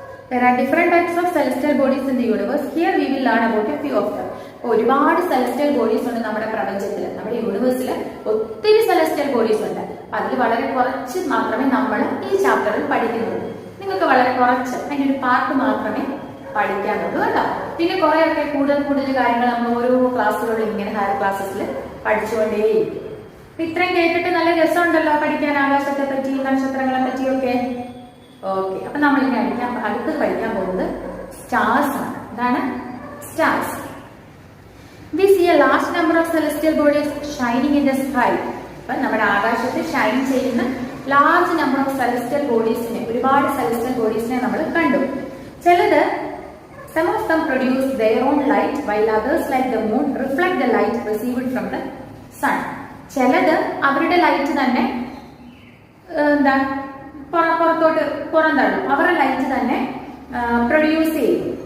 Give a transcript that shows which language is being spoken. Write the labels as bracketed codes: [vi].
[en] There are different types of celestial bodies in the universe. Here we will learn about a few of them. [ml] ഒരുപാട് celestial bodies ഉണ്ട് നമ്മുടെ പ്രപഞ്ചത്തിൽ, നമ്മുടെ യൂണിവേഴ്സിൽ ഒത്തിരി celestial bodies ഉണ്ട്. അതിൽ വളരെ കുറച്ച് മാത്രമേ നമ്മൾ ഈ ചാപ്റ്ററിൽ പഠിക്കുന്നുള്ളൂ. നിങ്ങൾക്ക് വളരെ കുറച്ച് അതിന്റെ ഒരു പാർട്ട് മാത്രമേ പഠിക്കാനുള്ളൂ കേട്ടോ. പിന്നെ കുറെയൊക്കെ കൂടുതൽ കാര്യങ്ങൾ നമ്മൾ ഓരോ ക്ലാസ്സുകളിൽ ഇങ്ങനെ ഹയർ ക്ലാസ്സസിൽ പഠിച്ചുകൊണ്ടേയിരിക്കും. ഇത്രയും കേട്ടിട്ട് നല്ല രസമുണ്ടല്ലോ പഠിക്കാൻ, ആകാശത്തെ പറ്റിയും നക്ഷത്രങ്ങളെ പറ്റിയൊക്കെ. ഓക്കെ, അപ്പൊ നമ്മൾ ഇനി അടുത്ത് പഠിക്കാൻ പോകുന്നത് സ്റ്റാർസ് ആണ്. എന്താണ് stars? [en] We see a large number of celestial bodies shining in the sky. [ml] അപ്പൊ നമ്മുടെ ആകാശത്ത് ഷൈൻ ചെയ്യുന്ന ലാർജ് നമ്പർ ഓഫ് സെലസ്റ്റിയൽ ബോഡീസിനെ, ഒരുപാട് സെലസ്റ്റിയൽ ബോഡീസിനെ നമ്മൾ കണ്ടു. ചിലത് [en] some of them produce their own light while others like the moon reflect the light received from the sun. [ml] ചിലത് അവരുടെ ലൈറ്റ് തന്നെ എന്താ പുറത്തോട്ട് പുറന്തള്ളും, അവരുടെ ലൈറ്റ് തന്നെ പ്രൊഡ്യൂസ് ചെയ്യും.